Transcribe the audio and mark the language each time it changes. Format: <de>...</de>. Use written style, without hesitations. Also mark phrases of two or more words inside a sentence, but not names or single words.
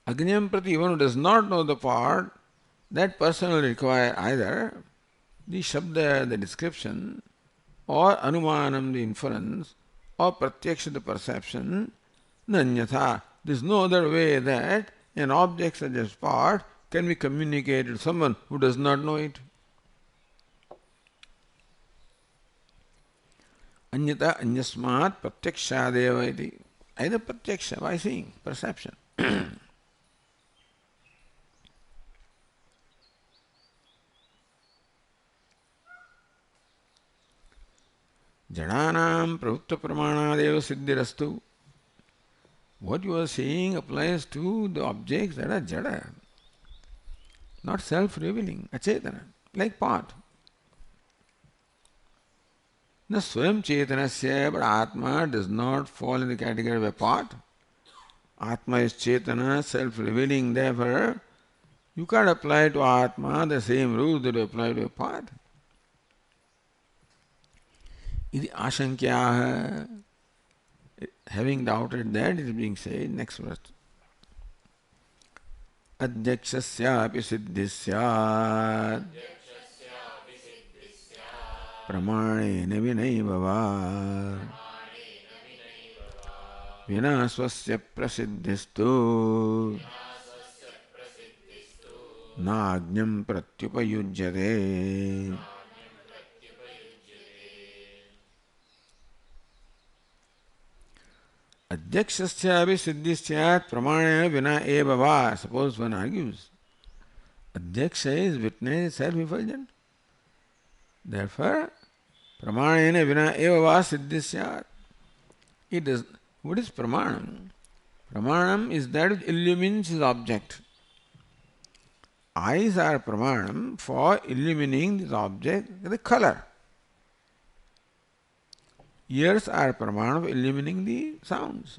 <sa>Agnyam prati,</sa> <en>one who does not know the part, that person will require either the shabda, the description, or anumanam, the inference, or pratyaksha, the perception.</en> <sa>Nanyatha.</sa> <en>There is no other way that an object such as part can be communicated to someone who does not know it.</en> <sa>Anyata anyasmat pratyakshadeva iti.</sa> <en>Either pratyaksha, by seeing, perception.</en> <sa>Jadanam pravutta pramanadeva siddhirastu.</sa> <en>What you are saying applies to the objects that are jada, not self-revealing, achetana, like pot. The</en> <sa>swam chetanasya,</sa> <en>but Atma does not fall in the category of a pot. Atma is chetana, self-revealing, therefore you can't apply to Atma the same rules that you apply to a pot.</en> <sa>Iti ashankyaha.</sa> <en>Having doubted that, it is being said, next verse.</en> <sa>Adhyakshasyapi siddhisyat pramanena vinaiva va vina swasya prasiddhistu nāgnyam pratyupayujyate. Adhyakshasyapi siddhisyat pramanena vina eva va.</sa> <en>Suppose one argues, Adhyaksha is witness self-effulgent. Therefore,</en> <sa>pramanena vina eva va siddhisyat.</sa> <en>It does. What is pramanam? Pramanam is that which illumines his object. Eyes are pramanam for illumining this object, the color. Ears are pramanam for illumining the sounds.</en>